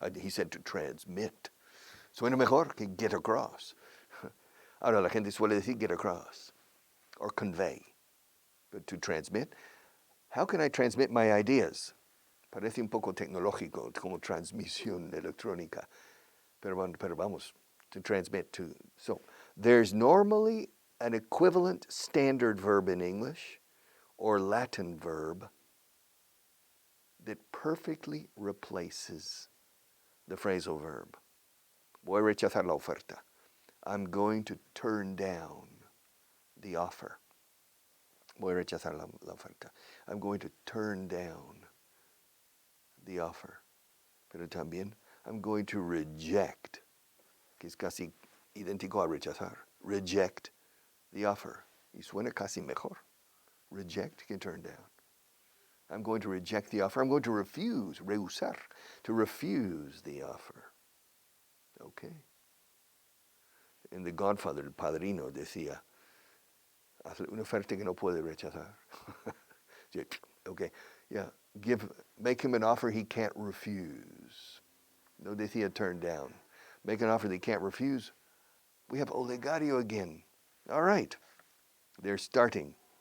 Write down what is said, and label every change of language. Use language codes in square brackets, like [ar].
[en] He said to transmit. [es] Suena mejor que [en] get across. [es] Ahora la gente suele decir [en] get across or convey. But to transmit, how can I transmit my ideas? [es] Parece un poco tecnológico, como transmisión electrónica. Pero vamos, [en] to transmit to. So, there's normally an equivalent standard verb in English or Latin verb that perfectly replaces the phrasal verb. [es] Voy a rechazar la oferta. [en] I'm going to turn down the offer. [es] Voy a rechazar la oferta. [en] I'm going to turn down the offer. [es] Pero también, [en] I'm going to reject, [es] que es casi idéntico a rechazar. [en] Reject the offer. [es] Y suena casi mejor. [en] Reject que turn down. I'm going to reject the offer. I'm going to refuse, rehusar, to refuse the offer. Okay. And the Godfather, [es] el Padrino, decía, hazle una oferta que no puede rechazar. [en] Okay, yeah, make him an offer he can't refuse. [es] No decía [en] turn down. Make an offer that he can't refuse. We have olegario again. All right, they're starting.